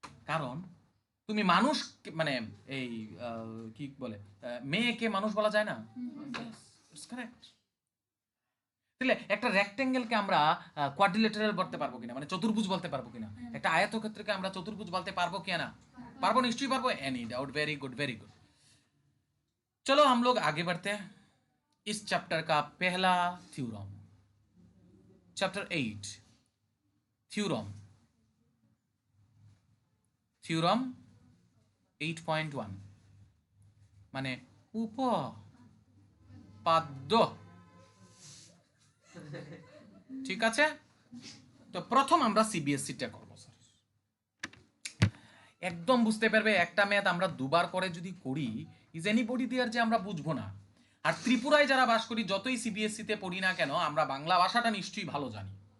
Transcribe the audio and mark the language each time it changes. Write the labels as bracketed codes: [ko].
[bn] কারণ তুমি মানুষ মানে এই কি বলে মেয়েকে মানুষ বলা যায় না? [en] It's correct. [bn] তাহলে একটা রেক্টেঙ্গেলকে আমরা কোয়াড্রিলেটারাল বলতে পারবো কিনা, মানে চতুর্ভুজ বলতে পারবো কিনা? একটা আয়তক্ষেত্রকে আমরা চতুর্ভুজ বলতে পারবো কিনা? পারবো, নিশ্চয়ই पारबो। [en] Any doubt? Very good very good. [hi] चलो हम लोग आगे बढ़ते हैं। इस चैप्टर का पहला थ्योरम, चैप्टर 8 थ्योरम, थ्योरम 8.1 माने উপপাদ্য। [bn] ঠিক আছে, তো প্রথম আমরা সিবিএসসি টা করব। স্যার একদম বুঝতে পারবে একটা ম্যাথ আমরা দুবার করে যদি করি [en] is anybody there [bn] যে আমরা বুঝবো না। আর ত্রিপুরায় যারা বাস করি যতই সিবিএসসি তে পড়ি না কেন আমরা বাংলা ভাষাটা নিশ্চয়ই ভালো জানি।